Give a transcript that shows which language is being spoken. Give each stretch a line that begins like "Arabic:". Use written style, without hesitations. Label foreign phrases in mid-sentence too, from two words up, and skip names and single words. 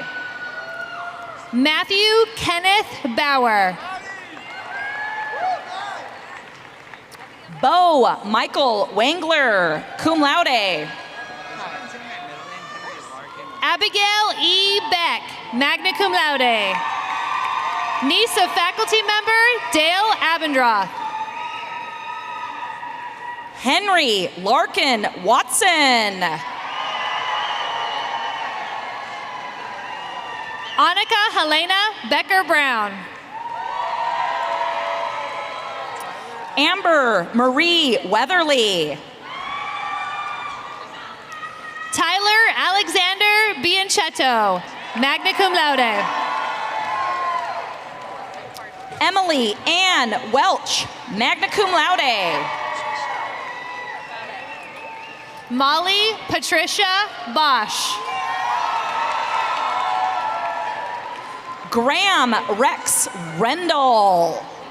English: Matthew Kenneth Bauer. Bo Michael Wangler,
Latin: cum laude.
English: Abigail E. Beck,
Latin: magna cum laude.
English: Niece of faculty member Dale Abendroth. Henry Larkin Watson. Annika Helena Becker Brown. Amber Marie Weatherly. Tyler Alexander Bianchetto,
Latin: magna cum laude.
English: Emily Ann Welch,
Latin: magna cum laude.
English: Molly Patricia Bosch. Graham Rex Rendell.